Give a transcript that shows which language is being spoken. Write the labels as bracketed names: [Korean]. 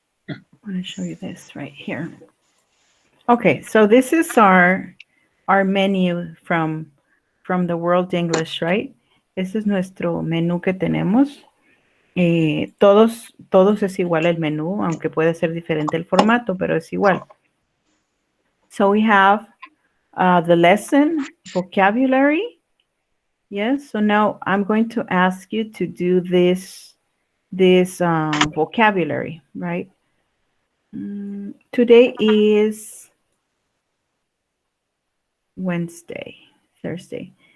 [English] I want to show you this right here. Okay, so this is our menu from the World English, right? [Spanish] Este es nuestro menú que tenemos. Todos es igual el menú, aunque puede ser diferente el formato, pero es igual. [English] So we have the lesson, vocabulary. Yes, so now I'm going to ask you to do this vocabulary, right? Today is Wednesday, Thursday.